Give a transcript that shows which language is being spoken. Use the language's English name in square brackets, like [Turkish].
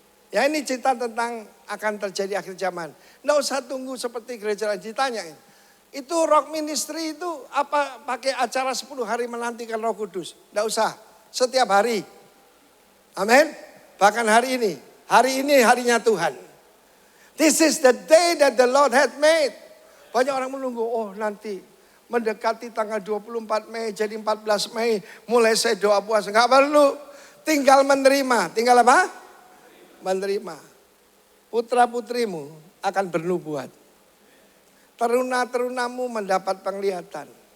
[Indonesian] Ya, ini cerita tentang akan terjadi akhir zaman. Nggak usah tunggu seperti gereja lain ditanyain. Itu rock ministry itu apa pakai acara 10 hari menantikan Roh Kudus? Nggak usah. Setiap hari. Amin. Bahkan hari ini harinya Tuhan. [English] This is the day that the Lord had made. [Indonesian] Banyak orang menunggu, oh nanti mendekati tanggal 24 Mei jadi 14 Mei mulai saya doa puasa. Nggak perlu. Tinggal menerima. Tinggal apa? Menerima. Putra-putrimu akan bernubuat. Teruna-terunamu mendapat penglihatan.